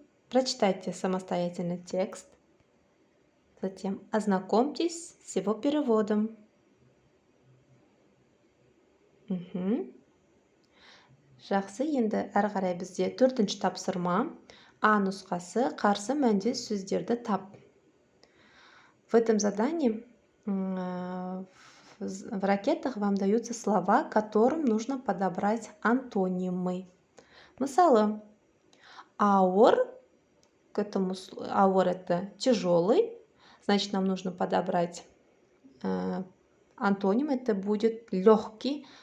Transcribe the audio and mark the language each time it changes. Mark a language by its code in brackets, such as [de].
[ru] Прочитайте самостоятельно текст. Затем ознакомьтесь с его переводом. [kk] Жақсы, енді әрі қарай бізде 4-ші тапсырма. А нұсқасы: қарсы мәнде сөздерді тап. [ru] В этом задании в ракетах вам даются слова, которым нужно подобрать антонимы. Мысалы, ауыр. К этому ауыр — это тяжелый, значит, нам нужно подобрать антоним, это будет легкий.